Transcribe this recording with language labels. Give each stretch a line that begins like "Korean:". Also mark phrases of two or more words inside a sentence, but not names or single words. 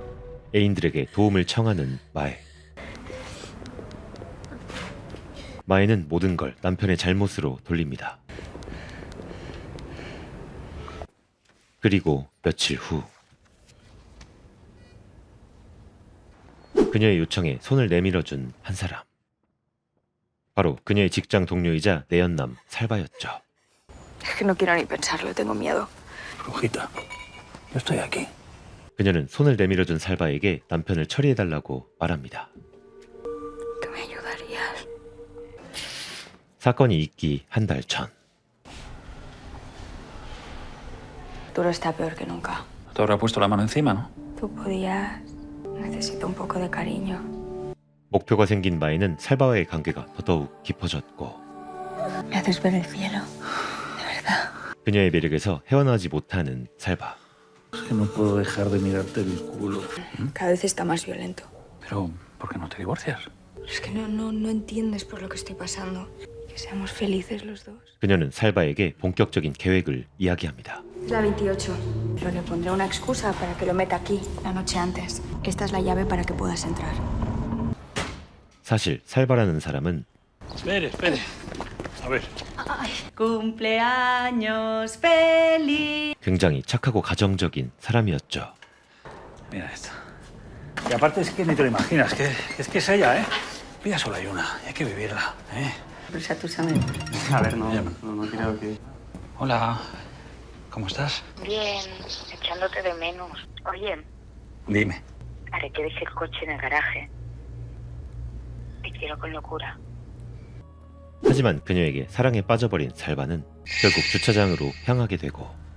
Korean: 애인들에게 도움을 청하는 마에. 마에는 모든 걸 남편의 잘못으로 돌립니다. 그리고 며칠 후 그녀의 요청에 손을 내밀어준 한 사람. 바로 그녀의 직장 동료이자 내연남 살바였죠.
Spanish: Es que no quiero ni pensarlo, tengo miedo. Brujita, yo estoy aquí.
Korean: 그녀는 손을 내밀어준 살바에게 남편을 처리해달라고 말합니다.
Spanish: Que me ayudarías.
Korean: 사건이 있기 한 달 전.
Spanish: Arturo está peor que nunca. Te habrá puesto la mano encima, ¿no? Tú podías... Necesito un poco de cariño.
Korean: 목표가 생긴 마에는 살바와의 관계가 더더욱 깊어졌고
Spanish: Me haces ver el cielo. De verdad.
Korean: 그녀의 매력에서 헤어나지 못하는 살바.
Spanish: Es que no puedo dejar de mirarte el culo. Cada vez está más violento. Pero, ¿por qué no te divorcias? Es que no entiendes por lo que estoy pasando. Que seamos felices los dos.
Korean: 그녀는 살바에게 본격적인 계획을 이야기합니다.
Spanish: Es la 28. Pero le pondré una excusa para que lo meta aquí, la noche antes. Esta es la llave para que puedas entrar.
Korean: 사실 살바라는 사람은
Spanish: Espere. A ver. Cumpleaños feliz.
Korean: 굉장히 착하고 가정적인 사람이었죠.
Spanish: Mira esto. Y aparte es que ni te lo imaginas, que es ella, ¿eh? Vida solo hay una, y hay que vivirla, ¿eh? Prisa tú sabes. A ver, no creo que... Hola, ¿cómo estás? Bien, echándote de menos. Oye, Dime. haré que deje el coche en el garaje. Te quiero con locura.
Korean: 하지만 그녀에게 사랑에 빠져버린 살바는 결국 주차장으로 향하게 되고